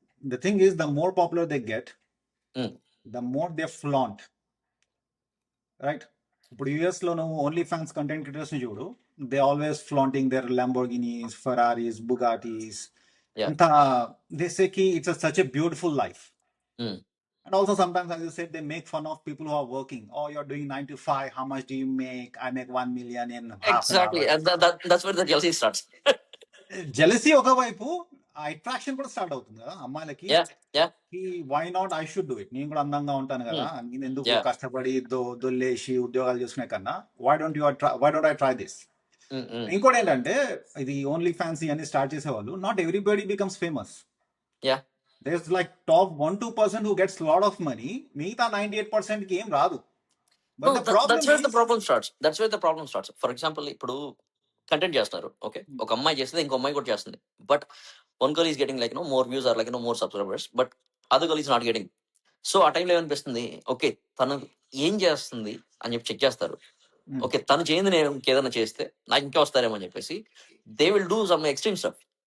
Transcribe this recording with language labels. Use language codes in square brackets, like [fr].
[en] The thing is, the more popular they get, the more they flaunt, right? [te] ఇప్పుడు US లో నువ్వు only fans content creators ని చూడు, [en] they always flaunting their [te] లంబోర్గినీస్, ఫెరారీస్, బుగాటీస్. [en] Yeah. అంత they say కి it's such a beautiful life. Mm. And also sometimes, as you said, they make fun of people who are working. Oh, you're doing 9 to 5. How much do you make? I make 1 million in half an Exactly. hour. And that's where the jealousy starts. [te] Jealousy ఒకవైపు, ఆ attraction కూడా start అవుతుంది కదా అమ్మాయిలకి. [en] Yeah. Yeah. Why not I should do it, [te] నేను కూడా అందంగా ఉంటాను కదా, నేను ఎందుకు [en] Yeah. [te] కష్టపడి దొల్లేసి ఉద్యోగాలు చేసుకునే కన్నా [en] Why don't I try this. Mm-mm. [te] ఇంకోటి ఏంటంటే, ఇది ఓన్లీ ఫ్యాన్స్ ఇవన్నీ స్టార్ట్ చేసేవాళ్ళు, [en] Not everybody becomes famous. Yeah. There's like top 1-2% who gets lot of money, [te] మిగతా 98% కి ఏం రాదు. [en] No, but the problem that's where the problem starts. That's where the problem starts. For example, [te] ఇప్పుడు content చేస్తున్నారు, okay, ఒక అమ్మాయి చేస్తే ఇంకో అమ్మాయి కూడా చేస్తుంది, [en] But one girl is getting like more views or like more subscribers, but other girl is not getting. [te] So ఆ టైంలో ఏమనిపిస్తుంది, ఓకే తను ఏం చేస్తుంది అని చెప్పి చెక్ చేస్తారు. ఓకే తను చేయండి, నేను ఇంకేదైనా చేస్తే నాకు ఇంకా వస్తారేమో అని చెప్పేసి [en] They will do some extreme stuff.